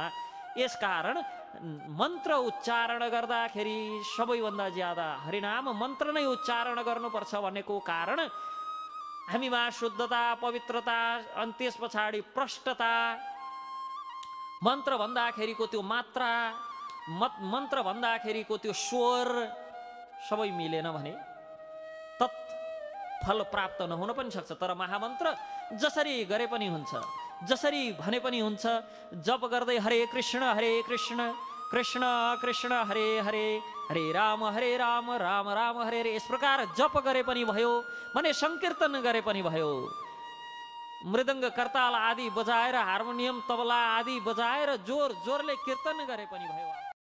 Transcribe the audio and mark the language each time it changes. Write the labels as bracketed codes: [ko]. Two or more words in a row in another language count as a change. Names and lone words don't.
[ne] यसकारण मन्त्र उच्चारण गर्दाखेरि सबैभन्दा ज्यादा हरिनाम मन्त्र नै उच्चारण गर्नुपर्छ भनेको कारण हामीमा शुद्धता, पवित्रता, अनि त्यस पछाडि प्रष्टता, मन्त्र भन्दाखेरिको त्यो मात्रा, मन्त्र भन्दाखेरिको त्यो स्वर सबै मिलेन भने तत् फल प्राप्त नहुन पनि सक्छ। तर महामन्त्र जसरी गरे पनि हुन्छ, जसरी भने पनि हुन्छ। जप गर्दै हरे कृष्ण कृष्ण कृष्ण हरे हरे, हरे राम राम राम हरे हरे, यस प्रकार जप गरे पनि भयो भने संकीर्तन गरे पनि भयो। मृदङ्ग करताल आदि बजाएर, हार्मोनियम तबला आदि बजाएर जोर जोरले कीर्तन गरे पनि भयो।